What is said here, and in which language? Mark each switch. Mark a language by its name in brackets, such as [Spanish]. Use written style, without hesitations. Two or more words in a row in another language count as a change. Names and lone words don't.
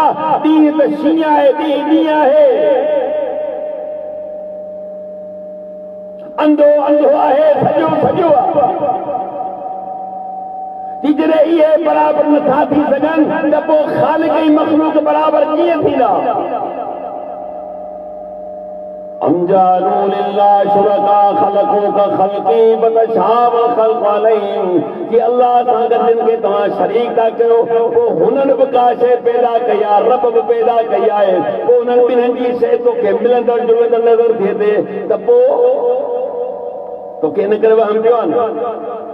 [Sindhi] ॾींहुं त शींहुं आहे, ॾींहुं आहे। अंधो अंधो आहे, सॼो सॼो आहे। जॾहिं इहे बराबरि नथा थी सघनि त पोइ ख़ालिक ऐं मख़लूक बराबरि कीअं थींदा? [Arabic] أم جعلوا لله شركاء خلقوا كخلقه فتشابه الخلق عليهم. [Sindhi] कि अल्लाह सां गॾु जिन खे तव्हां शरीक था कयो, पोइ हुननि बि का शइ पैदा कई आहे, रब बि पैदा कई आहे, पोइ हुननि ॿिन्हिनि जी शइ तोखे मिलंदड़ जुलंदड़ नज़र थिए थी त पोइ तोखे इन करे वहम पियो आहे न?